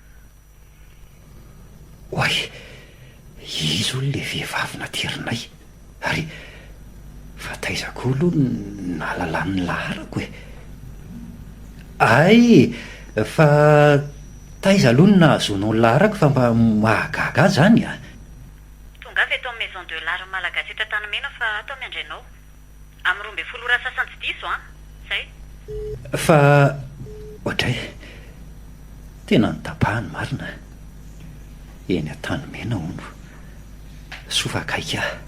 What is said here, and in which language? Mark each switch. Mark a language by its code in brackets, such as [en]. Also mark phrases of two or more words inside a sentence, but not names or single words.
[mg] Oay, izy olo le vehivavy naterinay. Ary fa taizako aloha nahalalany laharako e. Ay, fa taiza aloha no nahazonao laharako fa mba mahagaga zany a. Tonga avy eto amin'ny maison de l'art malagasy eto Antanimena fa ato miandrainao. Amin'ny 12 ora sasantsidiso zay. Fa ohatray tena nitapahany marina. Eny Antanimena hono. Sofakaika.